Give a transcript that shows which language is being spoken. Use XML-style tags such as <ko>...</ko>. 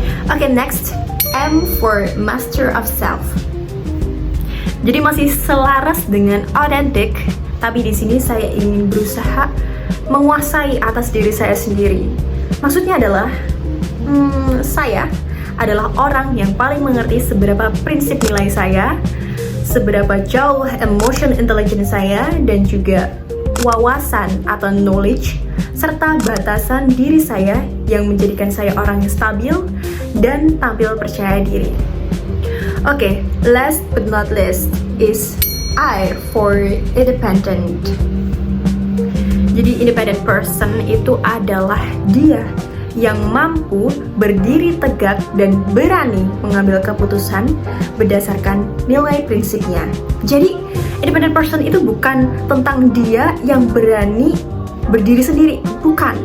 <en>Oke, next, M for master of self.</en> <id>Jadi masih selaras dengan authentic, tapi di sini saya ingin berusaha menguasai atas diri saya sendiri. Maksudnya adalah, saya adalah orang yang paling mengerti seberapa prinsip nilai saya, seberapa jauh emotion intelligence saya, dan juga wawasan atau knowledge, serta batasan diri saya yang menjadikan saya orang yang stabil dan tampil percaya diri.</id> <en>Oke, last but not least is I for independent.</en> <id>Jadi independent person itu adalah dia yang mampu berdiri tegak dan berani mengambil keputusan berdasarkan nilai prinsipnya. Jadi independent person itu bukan tentang dia yang berani berdiri sendiri, bukan.</id>